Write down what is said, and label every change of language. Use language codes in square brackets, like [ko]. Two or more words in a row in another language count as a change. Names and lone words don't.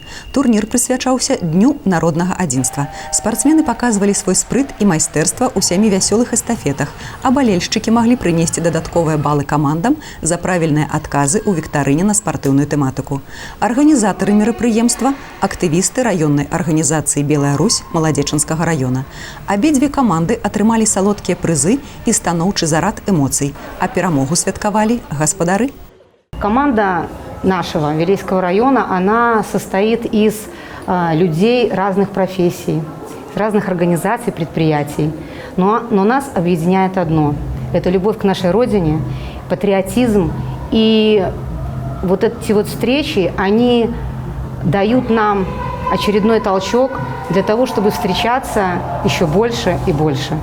[be] Турнір прысвячаўся Дню народнага адзінства. Спартсмены паказвалі свой спрыт і майстэрства ў 7 вясёлых эстафетах, а балельшчыкі маглі прынесці дадатковыя балы камандам за правільныя адказы ў віктарыне на спартыўную тэматыку. Арганізатары мерапрыемства – актывісты раённай арганізацыі «Белая Русь» Маладзечанскага раёна. Абедзве каманды атрымалі салодкія прызы і станоўчы зарад эмоцый, а перамогу святкавалі господары. [ru] Команда нашего Вилейского района, она состоит из людей разных профессий, разных организаций, предприятий. Но нас объединяет одно – это любовь к нашей родине, патриотизм. И вот эти вот встречи, они дают нам очередной толчок для того, чтобы встречаться еще больше и больше.